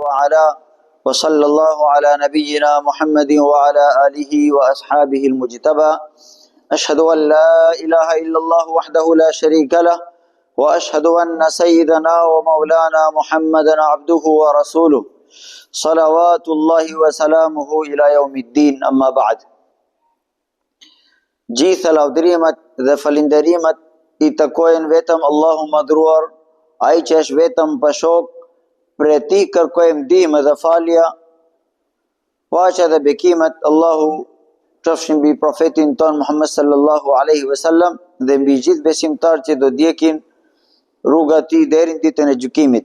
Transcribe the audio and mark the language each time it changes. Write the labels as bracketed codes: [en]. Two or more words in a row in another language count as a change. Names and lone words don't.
[ar] وعلا وصلى الله على نبينا محمد وعلى آله وأصحابه المجتبى أشهد أن لا إله إلا الله وحده لا شريك له وأشهد أن سيدنا ومولانا محمدا عبده ورسوله صلوات الله وسلامه إلى يوم الدين أما بعد. [sq] Gjithë lavdërimet dhe falinderimet I takojnë vetëm Allahu madhruar, ai që është vetëm pashok, për ti kërkojmë ndihmë dhe falja, paqja dhe bekimet Allahu qofshin mbi profetin ton Muhammed [ar] صلى الله عليه وسلم [sq] dhe mbi gjithë besimtarët që do ndjekin rruga e tij deri në ditën e gjykimit.